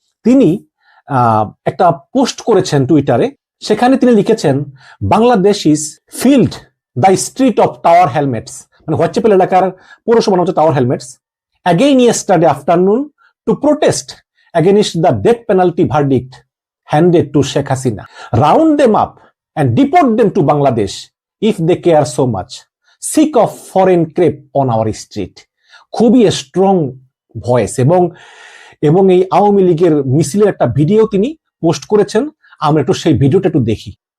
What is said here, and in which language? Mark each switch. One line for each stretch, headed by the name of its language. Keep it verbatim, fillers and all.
Bangla: তিনি একটা পোস্ট করেছেন টুইটারে, সেখানে তিনি লিখেছেন
English: Bangladesh is filled the street of Tower Hamlets,
Bangla: মানে হোয়াইট চ্যাপেল এলাকার পৌরসভা নাম হচ্ছে Tower Hamlets,
English: Again yesterday afternoon to protest against the death penalty verdict handed to Sheikh Hasina. Round them up and deport them to Bangladesh if they care so much, sick of foreign creep on our street.
Bangla: খুবই strong voice. এবং এবং এই আওয়ামী লীগের মিছিলের একটা video তিনি post করেছেন, আমরা একটু সেই ভিডিওটা একটু দেখি।